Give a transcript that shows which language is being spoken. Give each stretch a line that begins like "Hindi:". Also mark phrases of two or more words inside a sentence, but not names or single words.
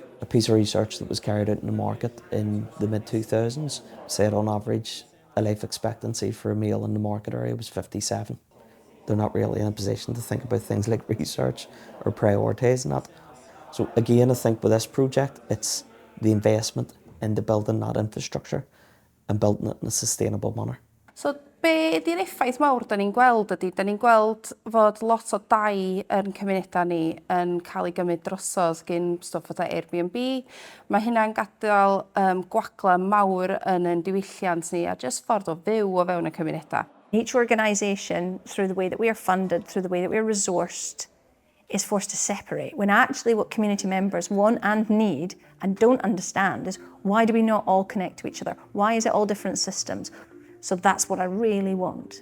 English: A piece of research that was carried out in the market in the mid-2000s said on average a life expectancy for a male in the market area was 57. They're not really in a position to think about things like research or prioritising that. So again, I think with this project, it's the investment into building that infrastructure and building it in a sustainable manner.
Welsh: So be ydy'r effaith mawr da ni'n gweld ydy, da ni'n gweld fod lot o dai yn cymunedau ni yn cael ei gymryd drosodd gyn stwff fatha Airbnb. Mae hynna'n gadael gwagla mawr yn diwylliant ni a jyst ffordd o fyw o fewn y cymunedau.
English: Each organisation, through the way that we are funded, through the way that we are resourced, is forced to separate, when actually what community members want and need and don't understand is, why do we not all connect to each other? Why is it all different systems? So that's what I really want.